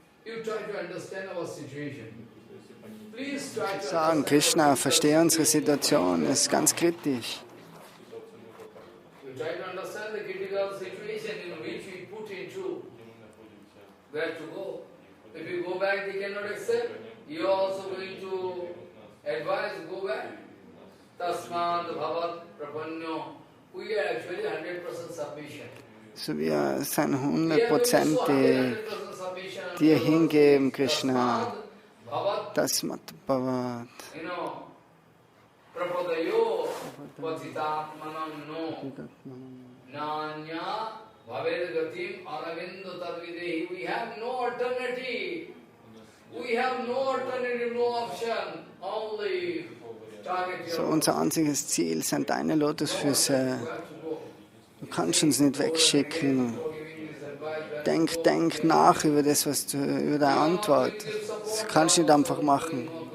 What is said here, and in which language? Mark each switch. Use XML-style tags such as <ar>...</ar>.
<en>You try to understand our situation. Please try to</en> <de>Sagen, Krishna, verstehe unsere Situation, es ist ganz kritisch.</de> <en>You try to understand the critical situation in which we put into where to go. If you go back, they cannot accept. You are also going to advise, go back.</en> <sa>Tasmad bhavat prapanyo.</sa> <en>We are actually 100% submission.</en> <de>So wir sind 100% dir hingeben, Krishna. Das Bhavat.</de> <sa>Prapadayo patitatmanam no nanya bhavedagatim aravindo tadvidehi.</sa> <en>We have no alternative. We have no alternative, no option. Only</en> <de>so, unser einziges Ziel sind deine Lotusfüße. Du kannst uns nicht wegschicken. Denk nach über das, was du, über deine Antwort. Das kannst du nicht einfach machen.</de>